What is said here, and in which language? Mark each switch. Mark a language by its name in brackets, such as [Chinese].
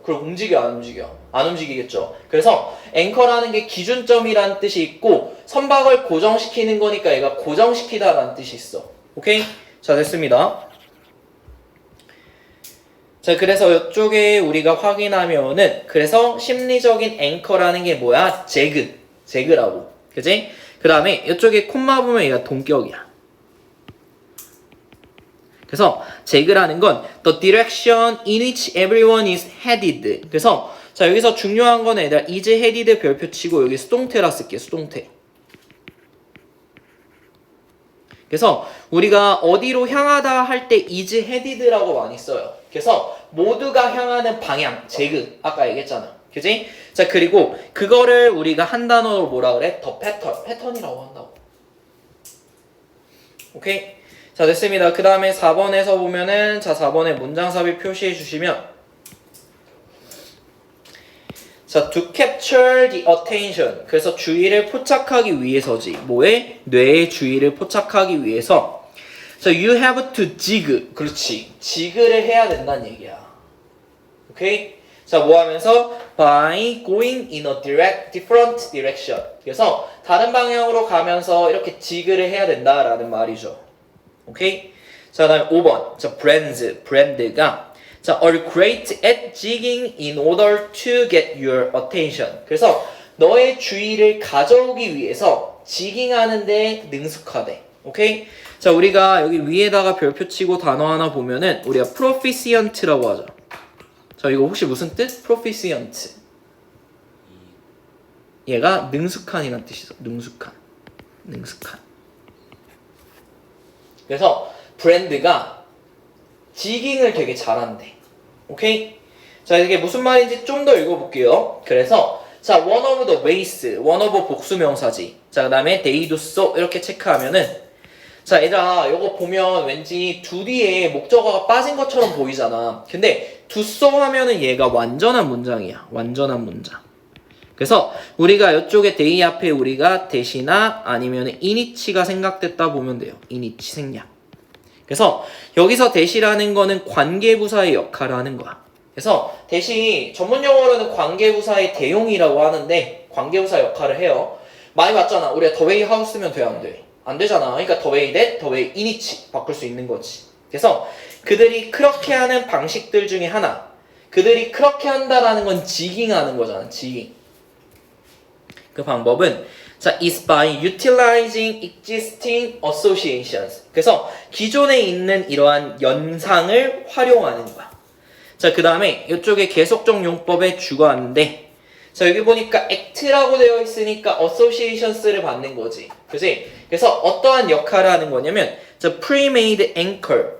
[Korean] 그럼 움직여 안 움직여? 안 움직이겠죠. 그래서 앵커라는 게 기준점이라는 뜻이 있고 선박을 고정시키는 거니까 얘가 고정시키다라는 뜻이 있어. 오케이? 자, 됐습니다. 자, 그래서 이쪽에 우리가 확인하면은 그래서 심리적인 앵커라는 게 뭐야? 재그라고. 그지? 그 다음에 이쪽에 콤마 보면 얘가 동격이야. 그래서 재그라는 건 [English] the direction in which everyone is headed. [Korean] 그래서 자, 여기서 중요한 거는 얘들아 [English] is headed [Korean] 별표 치고 여기 수동태라 쓸게. 수동태. 그래서 우리가 어디로 향하다 할 때 [English] is headed [Korean] 라고 많이 써요. 그래서 모두가 향하는 방향, 재그. 아까 얘기했잖아. 그지? 자, 그리고 그거를 우리가 한 단어로 뭐라 그래? 더 패턴이라고 한다고. 오케이? 자, 됐습니다. 그 다음에 4번에서 보면은, 자, 4번에 문장삽입 표시해 주시면, 자, [English] to capture the attention. [Korean] 그래서 주의를 포착하기 위해서지. 뭐에? 뇌의 주의를 포착하기 위해서. 자, [English] you have to jig. [Korean] 그렇지. jig를 해야 된다는 얘기야. 오케이? 자, 뭐 하면서? [English] by going in a different direction. [Korean] 그래서 다른 방향으로 가면서 이렇게 jig를 해야 된다라는 말이죠. 오케이? 자, 다음에 5번. 자, 브랜드가 자, [English] are great at jigging in order to get your attention. [Korean] 그래서 너의 주의를 가져오기 위해서 지깅하는데 능숙하대. 오케이? 자, 우리가 여기 위에다가 별표 치고 단어 하나 보면은 우리가 proficient라고 하죠. 자, 이거 혹시 무슨 뜻? proficient. 얘가 능숙한이란 뜻이죠. 능숙한. 그래서 브랜드가 지깅을 되게 잘한대. 오케이? 자, 이게 무슨 말인지 좀 더 읽어볼게요. 그래서 자, [English] one of the ways, one of [Korean] 복수명사지. 자, 그 다음에 [English] they do so [Korean] 이렇게 체크하면은 자, 얘들아, 이거 보면 왠지 do 뒤에 목적어가 빠진 것처럼 보이잖아. 근데 do so 하면은 얘가 완전한 문장이야. 완전한 문장. 그래서 우리가 이쪽에 they 앞에 우리가 대시나 아니면 in이치가 생각됐다 보면 돼요. in이치 생략. 그래서 여기서 대시라는 거는 관계부사의 역할을 하는 거야. 그래서 대시 전문 용어로는 관계부사의 대용이라고 하는데 관계부사 역할을 해요. 많이 봤잖아. 우리가 [English] the way how [Korean] 쓰면 돼, 안 돼? 안 되잖아. 그러니까 [English] the way that, the way [Korean] in이치 바꿀 수 있는 거지. 그래서 그들이 그렇게 하는 방식들 중에 하나. 그들이 그렇게 한다라는 건 지깅하는 거잖아. 지깅. 그 방법은 자, [English] is by utilizing existing associations. [Korean] 그래서 기존에 있는 이러한 연상을 활용하는 거야. 자, 그 다음에 이쪽에 계속적 용법의 주어인데 자, 여기 보니까 act라고 되어 있으니까 associations를 받는 거지. 그지? 그래서 어떠한 역할을 하는 거냐면 자, [English] pre-made anchor.